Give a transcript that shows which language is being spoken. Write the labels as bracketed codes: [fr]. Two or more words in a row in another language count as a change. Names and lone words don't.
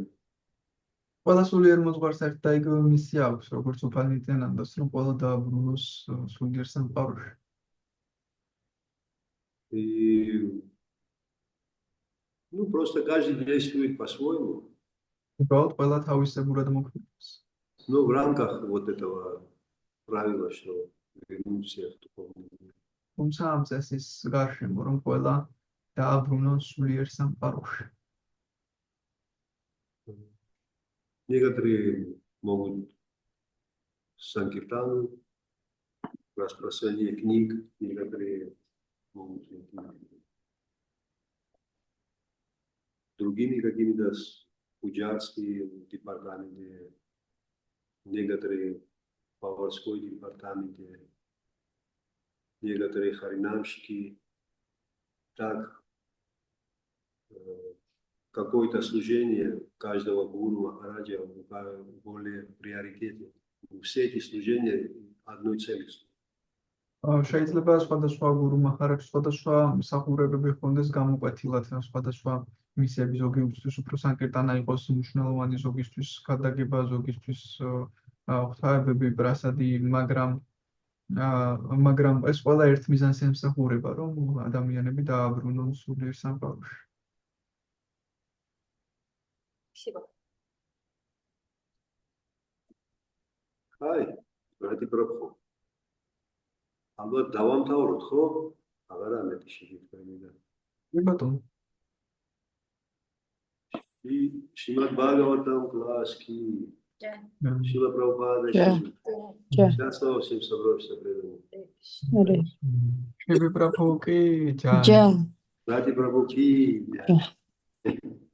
[ka] ყველა სულიერ მოძღვარს ერთ და იგივე მისია აქვს, როგორც უფალი ნიტიანანდას, რომ ყველა დააბრუნოს სულიერ სამყაროში. [ru] И, ну, просто каждый действует по-своему, [ka] უბრალოდ ყველა თავისებურად მოქმედებს. [ru] но в рамках вот этого правила, что вернуть всех в духовный мир. [ka] თუმცა ამ წესის გარშემო, რომ ყველა დააბრუნოს სულიერ სამყაროში. [ru] Некоторые могут санкиртану, распространение книг, некоторые могут другими какими-то пуджарскими департаментами, некоторые поварской департаменте, некоторые харинамщики. Так, какое-то служение каждого гуру, махараджа более приоритетно. Все эти служения одной цели. [ka] შეიძლება სხვადასხვა გურუ მახარაჯს სხვადასხვა მსახურებები ჰქონდეს გამოკვეთილად, სხვადასხვა მისიები, ზოგი უსთვის უფრო სანკირტანა იყოს მნიშვნელოვანი, ზოგისთვის გადაგება, ზოგისთვის ღვთაებები, პრასადი, მაგრამ ეს ყველა ერთ მიზანს ემსახურება, რომ ადამიანები დააბრუნონ სულიერ სამყაროში. [ru] Спасибо. Ай, брати Прабху. [ka] ალბათ დავამთავროთ, ხო? აღარა მეტი შეგიძლია. კი ბატონო. Შიმად ბაგავატამ კლასკი. შილა პრაბჰუპადა. [ru] Счастливо всем собравшимся преданным. [hi] श्री प्रभु की जय. Джай. ब्राति प्रभु की जय.